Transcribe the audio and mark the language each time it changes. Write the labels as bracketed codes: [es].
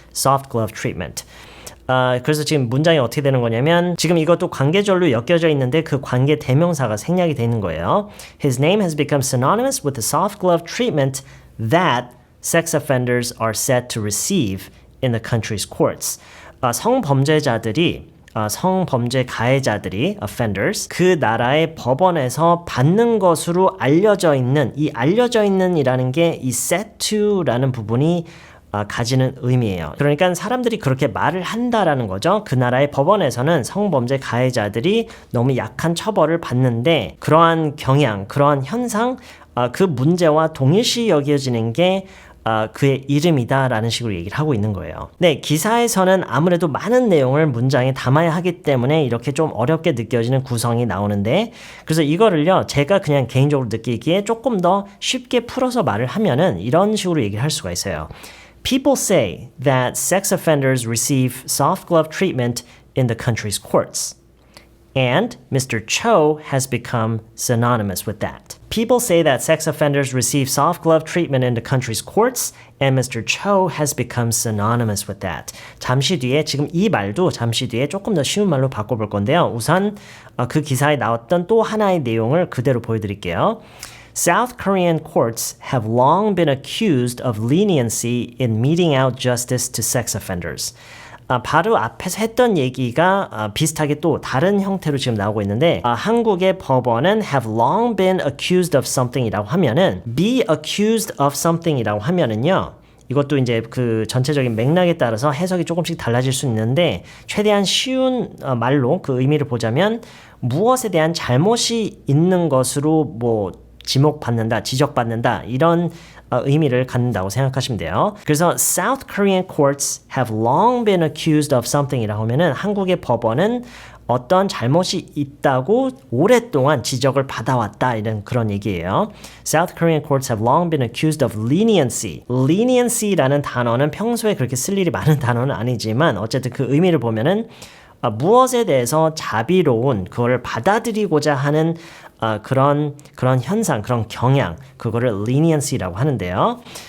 [en] soft glove treatment. [ko] 그래서 지금 문장이 어떻게 되는 거냐면 지금 이것도 관계절로 엮여져 있는데 그 관계 대명사가 생략이 되는 거예요. [en] His name has become synonymous with the soft glove treatment that sex offenders are said to receive in the country's courts. [ko] 성범죄자들이 성범죄 가해자들이 offenders 그 나라의 법원에서 받는 것으로 알려져 있는 이 알려져 있는이라는 게 이 said to라는 부분이 가지는 의미예요. 그러니까 사람들이 그렇게 말을 한다라는 거죠. 그 나라의 법원에서는 성범죄 가해자들이 너무 약한 처벌을 받는데 그러한 경향, 그러한 현상, 그 문제와 동일시 여겨지는 게 그의 이름이다라는 식으로 얘기를 하고 있는 거예요. 네, 기사에서는 아무래도 많은 내용을 문장에 담아야 하기 때문에 이렇게 좀 어렵게 느껴지는 구성이 나오는데 그래서 이거를요, 제가 그냥 개인적으로 느끼기에 조금 더 쉽게 풀어서 말을 하면은 이런 식으로 얘기를 할 수가 있어요. [en] People say that sex offenders receive soft glove treatment in the country's courts. And Mr. Cho has become synonymous with that. People say that sex offenders receive soft glove treatment in the country's courts, and Mr. Cho has become synonymous with that. [ko] 잠시 뒤에 지금 이 말도 잠시 뒤에 조금 더 쉬운 말로 바꿔볼 건데요. 우선 그 기사에 나왔던 또 하나의 내용을 그대로 보여드릴게요. [en] South Korean courts have long been accused of leniency in meting out justice to sex offenders. [ko] 바로 앞에서 했던 얘기가 비슷하게 또 다른 형태로 지금 나오고 있는데 한국의 법원은 [en] have long been accused of something [ko] 이라고 하면은 [en] be accused of something [ko] 이라고 하면은요 이것도 이제 그 전체적인 맥락에 따라서 해석이 조금씩 달라질 수 있는데 최대한 쉬운 말로 그 의미를 보자면 무엇에 대한 잘못이 있는 것으로 뭐 지목받는다, 지적받는다 이런 의미를 갖는다고 생각하시면 돼요. 그래서 [en] South Korean courts have long been accused of something [ko] 이라고 하면은 한국의 법원은 어떤 잘못이 있다고 오랫동안 지적을 받아왔다 이런 그런 얘기예요. [en] South Korean courts have long been accused of leniency. [ko] leniency라는 단어는 평소에 그렇게 쓸 일이 많은 단어는 아니지만 어쨌든 그 의미를 보면은 무엇에 대해서 자비로운 그거를 받아들이고자 하는 그런 현상, 그런 경향, 그거를 leniency라고 하는데요.